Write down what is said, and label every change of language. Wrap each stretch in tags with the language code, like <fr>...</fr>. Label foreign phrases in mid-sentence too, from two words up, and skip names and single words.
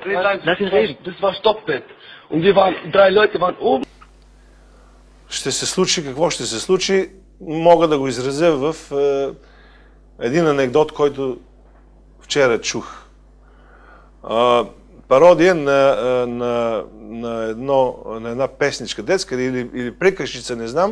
<de>Lass ihn reden. Das war Stockbett. Und wir waren, 3 Leute waren oben.</de> <bg>Ще се случи, какво ще се случи, мога да го изразя в един анекдот, който вчера чух. Пародия на една песничка детска или приказчица, не знам.</bg>